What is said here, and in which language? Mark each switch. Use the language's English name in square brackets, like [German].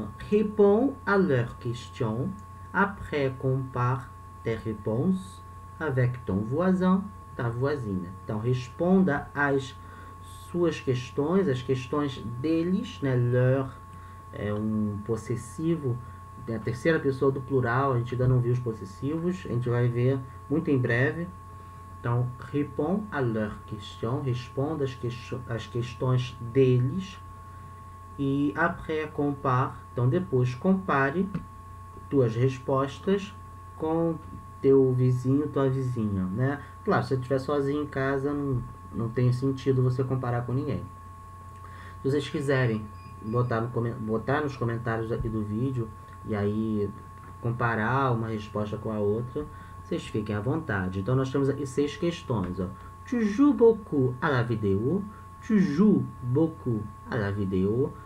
[French] Réponds à leurs questions. Après, compare tes réponses avec ton voisin, ta voisine. [Portuguese] Então, responda às suas questões, as questões deles, né? Leur é um possessivo, é a terceira pessoa do plural, a gente ainda não viu os possessivos, a gente vai ver muito em breve. Então, [French] réponds à leurs questions, [Portuguese] responda as questões deles. E après, compare. Então, depois, compare tuas respostas com teu vizinho, tua vizinha, né? Claro, se você estiver sozinho em casa, não tem sentido você comparar com ninguém. Se vocês quiserem botar nos comentários aqui do vídeo e aí comparar uma resposta com a outra, vocês fiquem à vontade. Então, nós temos aqui 6 questões. Ó. [French] Tu joues beaucoup à la vidéo? Tu joues beaucoup à la vidéo?